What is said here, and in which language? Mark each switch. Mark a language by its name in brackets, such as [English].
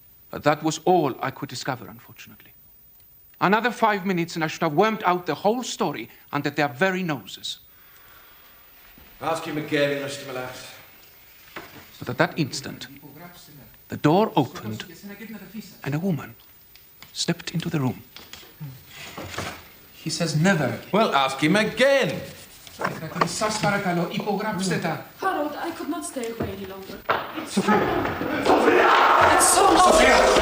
[English] But that was all I could discover, unfortunately. Another 5 minutes and I should have wormed out the whole story under their very noses. Ask him again, Mr. Malas. But at that instant, the door opened and a woman stepped into the room. He says never. Well, ask him again. [Greek] Σας παρακαλώ, υπογράψτε τα. [English] Harold, I could not stay away any longer. Sophia! It's so long. Sophia!